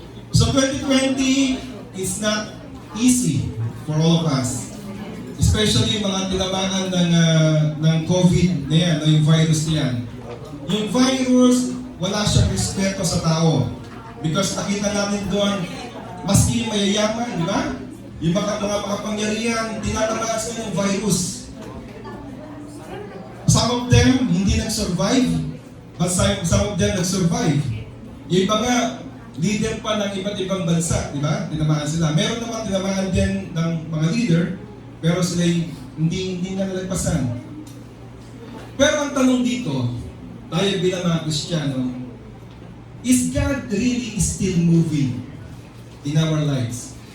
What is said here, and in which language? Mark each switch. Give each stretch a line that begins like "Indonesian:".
English: So 2020 is not easy for all of us.
Filipino: Especially yung mga tinamaan ng COVID na yan, yung virus na yan. Yung virus, wala siyang respeto sa tao. Because nakita natin doon, maski mayayaman, di ba? Yung mga makapangyarihan, tinatamaan sila ng virus.
English: Some of them
Filipino: hindi nag-survive,
English: but some of them
Filipino: nag-survive. Yung iba nga, leader pa ng iba't ibang bansa, di ba? Tinamaan sila. Meron naman tinamaan din ng mga leader, pero sila hindi na nalagpasan. Pero ang tanong dito, tayo bilang mga Kristiyano,
English: is God really still moving in our lives?